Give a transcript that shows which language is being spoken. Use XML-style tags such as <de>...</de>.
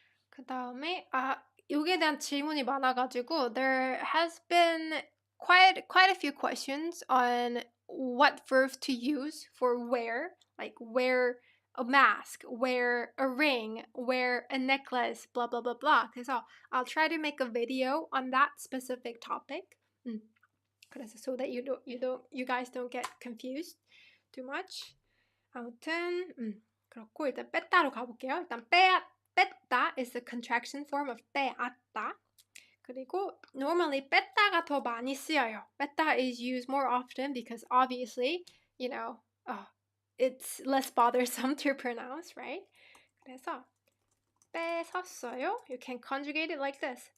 <ko>그 다음에 여기에 대한 질문이 많아가지고</ko> <en>there has been quite a few questions on what verbs to use for wear, like wear a mask, wear a ring, wear a necklace, blah blah blah blah. 그래서 I'll try to make a video on that specific topic. 그래서 so that you guys don't get confused too much.</en> <ko>아무튼 그렇고 일단 뺐다로 가볼게요.</ko> <en>일단 뺐다 is the contraction form of 빼앗다.</en> <ko>그리고 normally 뺐다가 더 많이 쓰여요.</ko> <en>뺐다 is used more often because obviously, it's less bothersome to pronounce, right?</en> <ko>그래서 뺏었어요.</ko> <en>You can conjugate it like this.</en>